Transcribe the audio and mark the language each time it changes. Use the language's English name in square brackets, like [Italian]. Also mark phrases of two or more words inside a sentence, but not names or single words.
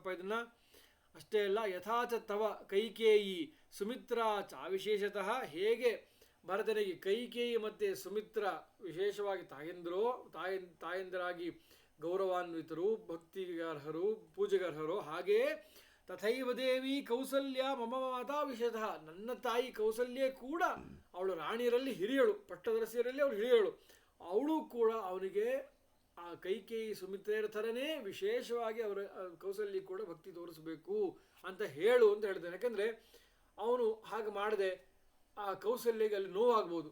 [Kannada] ಇದನ್ನು ಅಷ್ಟೇ ಅಲ್ಲ, [Sanskrit] ಯಥಾಚ ತವ ಕೈಕೇಯಿ ಸುಮಿತ್ರಾ ಚ ವಿಶೇಷತಃ. [Kannada] ಹೇಗೆ ಭರತನಿಗೆ ಕೈಕೇಯಿ ಮತ್ತು ಸುಮಿತ್ರ ವಿಶೇಷವಾಗಿ ತಾಯಂದಿರಾಗಿ ಗೌರವಾನ್ವಿತರು, ಭಕ್ತಿಗರ್ಹರು, ಪೂಜೆಗರ್ಹರು, ಹಾಗೇ [Sanskrit] ತಥೈವ ದೇವಿ ಕೌಸಲ್ಯ ಮಮ ಮಾತಾ ವಿಶೇಷತಃ. [Kannada] ನನ್ನ ತಾಯಿ ಕೌಸಲ್ಯೇ ಕೂಡ ಅವಳು ರಾಣಿಯರಲ್ಲಿ ಹಿರಿಯಳು, ಪಟ್ಟದರಸಿಯರಲ್ಲಿ ಅವಳು ಹಿರಿಯಳು. ಅವಳು ಕೂಡ ಅವನಿಗೆ ಆ ಕೈಕೇಯಿ ಸುಮಿತ್ರೆಯರ ಥರನೇ ವಿಶೇಷವಾಗಿ ಅವರ ಕೌಸಲ್ಯ ಕೂಡ ಭಕ್ತಿ ತೋರಿಸಬೇಕು ಅಂತ ಹೇಳು ಅಂತ ಹೇಳ್ತಾನೆ. ಯಾಕಂದರೆ ಅವನು ಹಾಗೆ ಮಾಡದೆ ಆ ಕೌಸಲ್ಯಗೆ ಅಲ್ಲಿ ನೋವಾಗ್ಬೋದು.